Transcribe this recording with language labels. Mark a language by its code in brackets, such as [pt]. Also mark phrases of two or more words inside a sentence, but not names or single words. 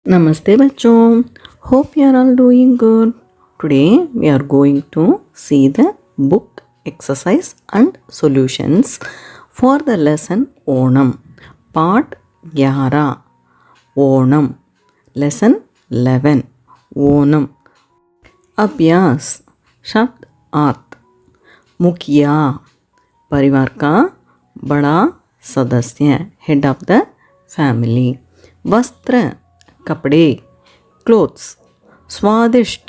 [hi] नमस्ते बच्चो. [en] Hope you are all doing good. Today we are going to see the book exercise and solutions for the lesson Onam. Part 11. Onam. Lesson 11. Onam. [hi] अभ्यास शब्द अर्थ मुखिया परिवार का बड़ा सदस्य [en] head of the family [hi] वस्त्र कपड़े क्लोथ्स स्वादिष्ट